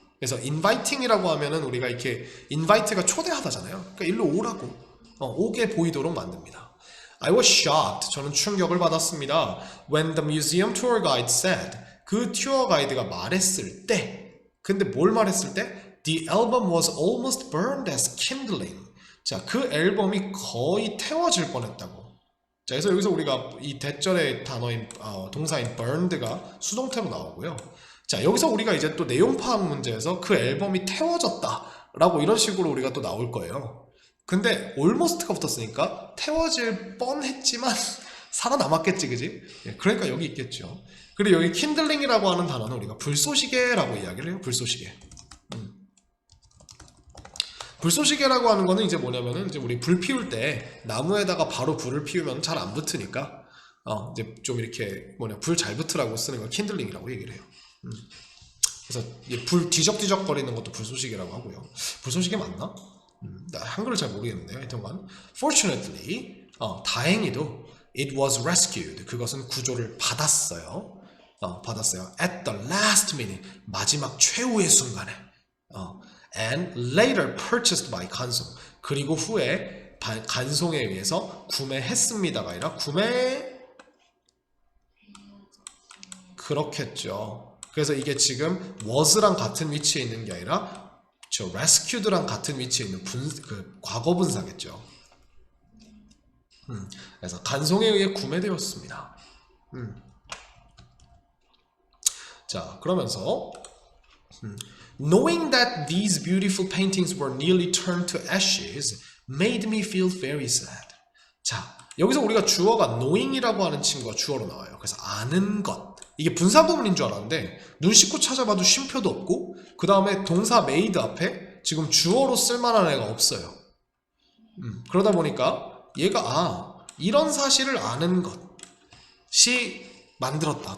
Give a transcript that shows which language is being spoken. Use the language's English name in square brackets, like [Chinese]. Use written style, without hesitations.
[Korean] 그래서 inviting이라고 하면은 우리가 이렇게 invite가 초대하다잖아요. 그러니까 일로 오라고, 오게 보이도록 만듭니다. [English] I was shocked, [Korean] 저는 충격을 받았습니다. [English] When the museum tour guide said, [Korean] 그 튜어 가이드가 말했을 때, 근데 뭘 말했을 때? [English] The album was almost burned as kindling. [Korean] 자, 그 앨범이 거의 태워질 뻔했다고. 자, 그래서 여기서 우리가 이 대절의 단어인 동사인 burned가 수동태로 나오고요. 자, 여기서 우리가 이제 또 내용 파악 문제에서 그 앨범이 태워졌다 라고 이런 식으로 우리가 또 나올 거예요. 근데 almost가 붙었으니까 태워질 뻔했지만 살아남았겠지, 그지? 그러니까 여기 있겠죠. 그리고 여기 kindling이라고 하는 단어는 우리가 불쏘시개라고 이야기를 해요. 불쏘시개. 불쏘시개라고 하는 거는 이제 뭐냐면은, 이제 우리 불 피울 때 나무에다가 바로 불을 피우면 잘 안 붙으니까 이제 좀 이렇게 불 잘 붙으라고 쓰는 걸 kindling이라고 얘기를 해요. 그래서 불 뒤적뒤적 거리는 것도 불쏘시개라고 하고요. 불쏘시개 맞나? 나 한글을 잘 모르겠는데요. 하여튼간 fortunately, 다행히도 [English] it was rescued, [Korean] 그것은 구조를 받았어요. 받았어요. [English] At the last minute, [Korean] 마지막 최후의 순간에. [English] And later purchased by [Korean] 간송, 그리고 후에 간송에 의해서 구매했습니다가 아니라 그렇겠죠. 그래서 이게 지금 was랑 같은 위치에 있는 게 아니라 저 rescued랑 같은 위치에 있는 과거 분사겠죠. 그래서 간송에 의해 구매되었습니다. 자, 그러면서 [English] Knowing that these beautiful paintings were nearly turned to ashes made me feel very sad. [Korean] 자, 여기서 우리가 주어가 knowing이라고 하는 친구가 주어로 나와요. 그래서 아는 것. 이게 분사구문인 줄 알았는데 눈 씻고 찾아봐도 쉼표도 없고, 그 다음에 동사 made 앞에 지금 주어로 쓸만한 애가 없어요. 그러다 보니까 얘가 이런 사실을 아는 것이 만들었다.